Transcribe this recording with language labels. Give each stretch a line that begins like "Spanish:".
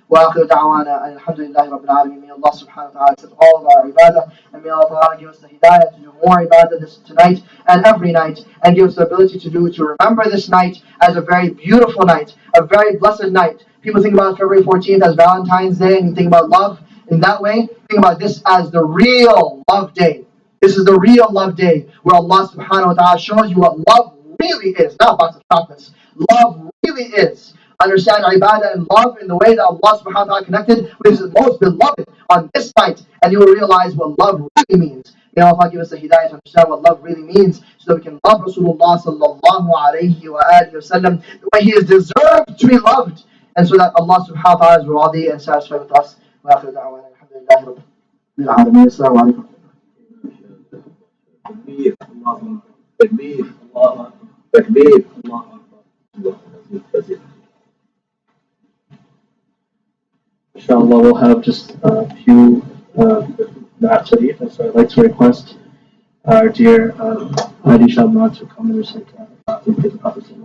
Arabic: وآخر دعوانا الحمد لله رب العالمين.
English: May Allah subhanahu wa ta'ala accept all of our ibadah, and may Allah give us the hidayah to do more ibadah tonight and every night, and give us the ability to remember this night as a very beautiful night, a very blessed night. People think about February 14th as Valentine's Day, and you think about love in that way. Think about this as the real love day. This is the real love day where Allah subhanahu wa ta'ala shows you what love really is, not a box of chocolates. Love really is. Understand ibadah and love in the way that Allah subhanahu wa ta'ala connected with His most beloved on this night, and you will realize what love really means. May Allah give us the hidayah to understand what love really means, so that we can love Rasulullah sallallahu alayhi wa sallam the way he is deserved to be loved, and so that Allah subhanahu wa ta'ala is radi and satisfied with us.
Arabic: Wa akhiru da'wana alhamdulillahi rabbil alamin. Assalamu alaikum. تكبير الله أكبر تكبير الله أكبر تكبير الله أكبر.
English: Inshallah, we'll have just a few Da'at Sharif, and so I'd like to request our dear Hadi Shabbat to come and recite the Prophet.